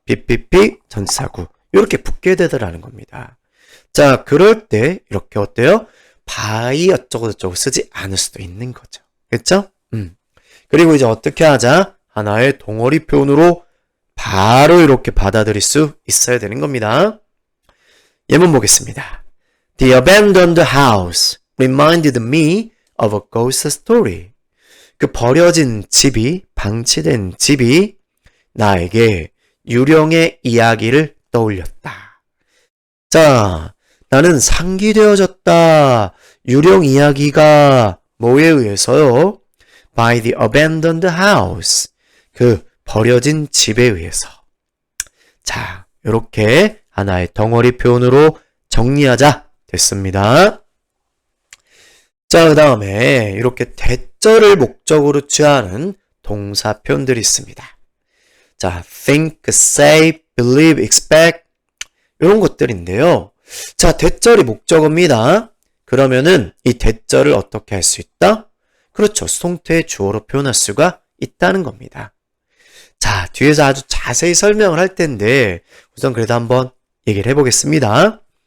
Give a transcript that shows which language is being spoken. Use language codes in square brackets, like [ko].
[ko] BPP 전치사구 이렇게 붙게 되더라는 겁니다. 자, 그럴 때 이렇게 어때요? by 어쩌고저쩌고 쓰지 않을 수도 있는 거죠. 그렇죠? 그리고 이제 어떻게 하자? 하나의 덩어리 표현으로 바로 이렇게 받아들일 수 있어야 되는 겁니다. 예문 보겠습니다. [en] The abandoned house reminded me of a ghost story. [ko] 그 버려진 집이, 방치된 집이 나에게 유령의 이야기를 떠올렸다. 자, 나는 상기되어졌다. 유령 이야기가 뭐에 의해서요? [en] By the abandoned house. [ko] 그 버려진 집에 의해서. 자, 이렇게 하나의 덩어리 표현으로 정리하자 됐습니다. 자, 그 다음에 이렇게 대절을 목적으로 취하는 동사 표현들이 있습니다. 자, [en] think, say, believe, expect [ko] 이런 것들인데요. 자, 대절이 목적어입니다. 그러면은 이 대절을 어떻게 할 수 있다? 그렇죠. 수동태의 주어로 표현할 수가 있다는 겁니다. 자, 뒤에서 아주 자세히 설명을 할 텐데 우선 그래도 한번 얘기를 해보겠습니다.